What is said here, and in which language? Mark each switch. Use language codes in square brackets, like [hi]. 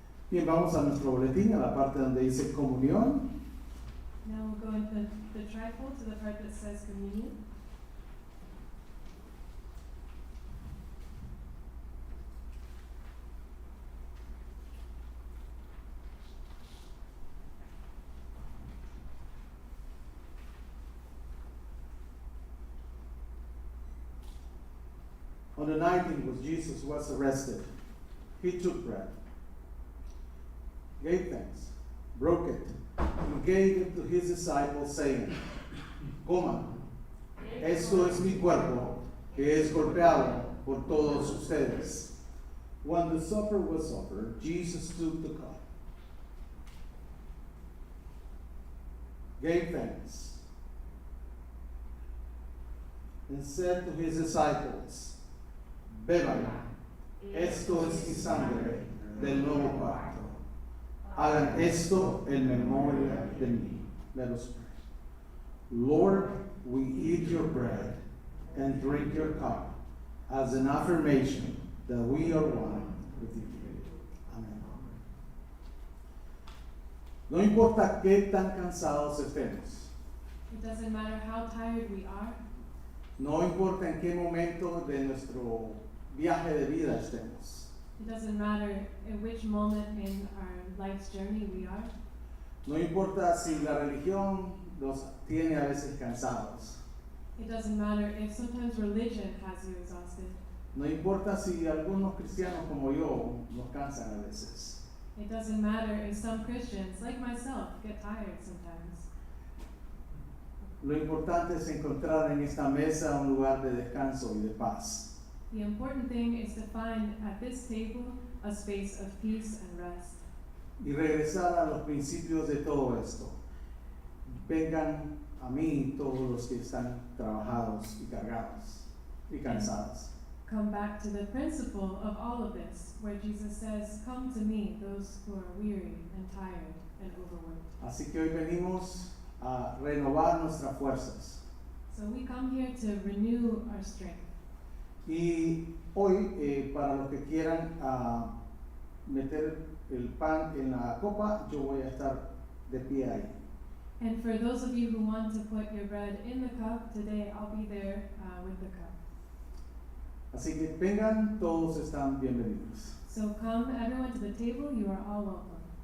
[es] Bien, vamos a nuestro boletín, a la parte donde dice comunión. [en] Now we'll go into the trifold to the part that says communion. On the 19th, when Jesus was arrested, he took bread, gave thanks, broke it, and gave it to his disciples, saying, [es] Coman, esto es mi cuerpo, que es golpeado por todos ustedes. [en] When the supper was offered, Jesus took the cup, gave thanks, and said to his disciples, [es] Beban, esto es mi sangre del nuevo pacto. Hagan esto en memoria de mí. [en] Let us pray. Lord, we eat your bread and drink your cup as an affirmation that we are one with you. [es] Amén. No importa qué tan cansados estemos. [en] It doesn't matter how tired we are. [es] No importa en qué momento de nuestro viaje de vida estemos. [en] It doesn't matter at which moment in our life's journey we are. [es] No importa si la religión los tiene a veces cansados. [en] It doesn't matter if sometimes religion has you exhausted. [es] No importa si algunos cristianos como yo nos cansan a veces. [en] It doesn't matter if some Christians, like myself, get tired sometimes. [es] Lo importante es encontrar en esta mesa un lugar de descanso y de paz. [en] The important thing is to find at this table a space of peace and rest. [es] Y regresar a los principios de todo esto. vengan a mí todos los que están trabajados y cargados y cansados. [en] Come back to the principle of all of this, where Jesus says, "Come to me, those who are weary and tired and overworked." [es] Así que hoy venimos a renovar nuestras fuerzas. [en] So we come here to renew our strength. [es] Y hoy, para los que quieran meter el pan en la copa, yo voy a estar de pie ahí. [en] And for those of you who want to put your bread in the cup, today I'll be there with the cup. [es] Así que vengan, todos están bienvenidos. [en] So come everyone to the table, you are all welcome.